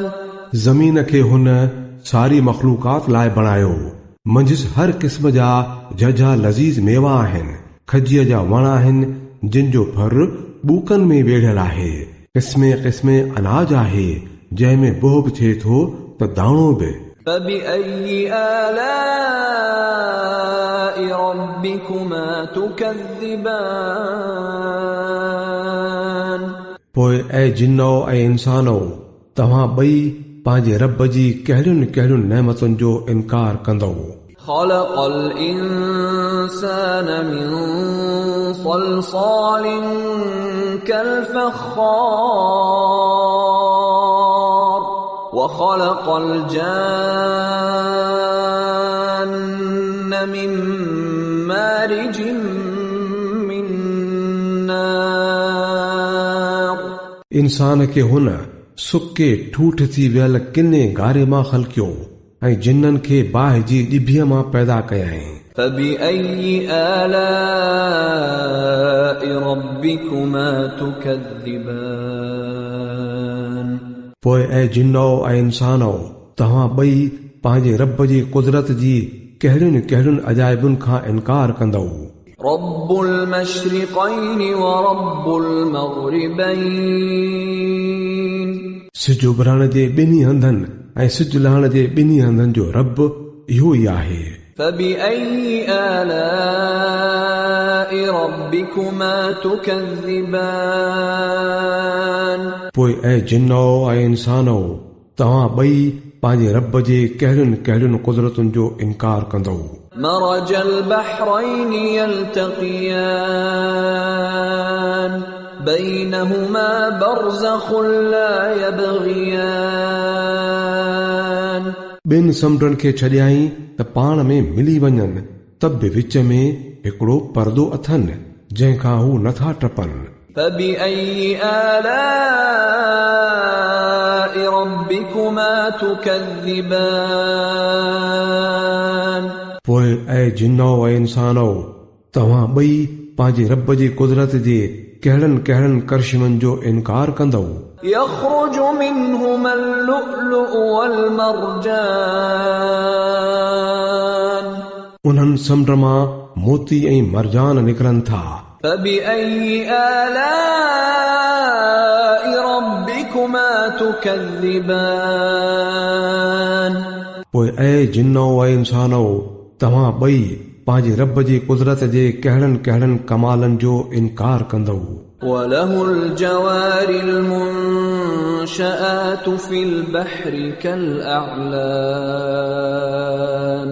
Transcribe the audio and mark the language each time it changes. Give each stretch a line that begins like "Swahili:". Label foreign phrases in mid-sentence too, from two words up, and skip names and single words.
Sindhi: ज़मीन खे हुन सारी मख़लूक़ात लाइ बणायो। मंझिस हर क़िस्म जा झझा लज़ीज़ मेवा आहिनि। खजीअ जा वण आहिनि जिन जो फर ॿूकनि में वेढ़ियल आहे। क़िस्मे क़िस्मे अनाज आहे जंहिंमें बोह बि थिए थो त दाणो बि।
Arabic: فبأي آلاء ربكما تكذبان.
Sindhi: पोइ ऐ जिन्नो ऐं इंसानो तव्हां ॿई पंहिंजे रब जी कहिड़ियुनि कहिड़ियुनि नेमतुनि जो इनकार कंदो।
Arabic: خلق الإنسان من صلصال كالفخار وخلق الجان من مارج من نار.
Sindhi: इंसान खे हुन सुके ठूठ थी वियल किने गारे मां ख़लक़ियो ऐं जिन्ननि खे बाहि जी ॾिभीअ मां पैदा कयाईं।
Arabic: فبأي آلاء ربكما تكذبان.
Sindhi: पोइ ऐ जिन्नो ऐं इंसानो तव्हां ॿई पंहिंजे रब जी कुदरत जी कहिड़ियुनि कहिड़ियुनि अजाइबुनि खां इनकार कंदो।
Arabic: رب المشرقين ورب المغربين.
Sindhi: सिज उभरण जे ॿिन्ही हंधनि ऐं सिज लहण जे ॿिन्ही हंधनि जो रब इहो ई आहे।
Arabic: فبأي آلاء ربكما تكذبان.
Sindhi: पोइ ऐ जिन्नो ऐं इंसानो तव्हां ॿई पंहिंजे रब जे कहिड़ियुनि कहिड़ियुनि कुदरतुनि जो इनकार कंदो।
Arabic: مرج البحرين يلتقيان بينهما برزخ لا يبغيان.
Sindhi: ॿिनि समुंडनि खे छॾियाई त पाण में मिली वञनि तब बि विच में हिकिड़ो पर्दो अथनि जंहिंखां हू नथा टपनि।
Arabic: فبأي آلاء ربكما تكذبان.
Sindhi: पोइ ऐ जिन्नो ऐं इंसानो तव्हां ॿई पंहिंजे रब जी कुदरत जे कहिड़नि कहिड़नि करिश्मनि जो इनकार कंदो।
Arabic: يخرج منهما اللؤلؤ والمرجان.
Sindhi: उन्हनि समुंड मां मोती ऐं मरजान निकिरनि था।
Arabic: فبأي آلاء ربكما تكذبان.
Sindhi: पोइ ऐ जिन्नो ऐं इंसानो तव्हां ॿई पंहिंजे रब जी कुदरत जे कहिड़नि कहिड़नि कमालनि जो इनकार कंदो।
Arabic: وله الجوار المن المنشآت في البحر كالأعلام